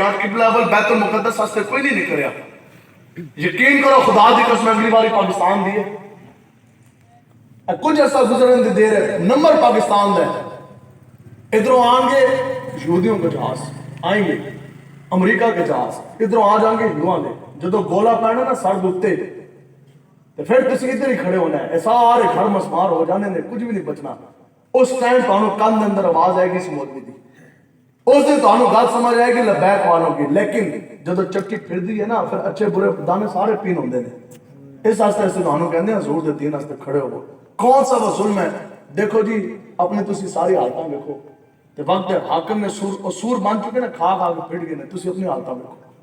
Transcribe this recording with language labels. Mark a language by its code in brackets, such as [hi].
[pa] آج قبلہ اول بیت المقدس واسطے کوئی نہیں نکلیا. یقین کرو خدا دی قسم اگلی باری پاکستان دی ہے کچھ عرصہ گزرنے دی دیر ہے نمبر پاکستان دا ہے. ادھروں آن گے [ur] یہودیوں کے جہاز آئیں گے، امریکہ کے جہاز ادھروں آ جائیں گے ہندوؤں کے. [pa] جدو گولا پہنا نا سر دے تو پھر تسی ادھر ہی کھڑے ہونا ہے، سارے گھر مسمار ہو جانے نے، کچھ بھی نہیں بچنا. اس ٹائم تانوں کان دے اندر آواز آئے گی اس مولوی دی، اس دن تانوں گل سمجھ آئے گی لبیک والوں کی. لیکن جدو چکی پھر دی ہے نا پھر اچھے برے دانے سارے پین ہوندے نے. اس واسطے اسے تانوں کہندے ہیں حضور دے دین واسطے کھڑے ہو. کون سا وہ ظلم ہے؟ دیکھو جی اپنے تسی ساری حالتاں دیکھو تے وقت حاکم نے سور بن چکے نا، کھا کھا کے پھٹ گئے نے. تسی اپنی حالتاں دیکھو.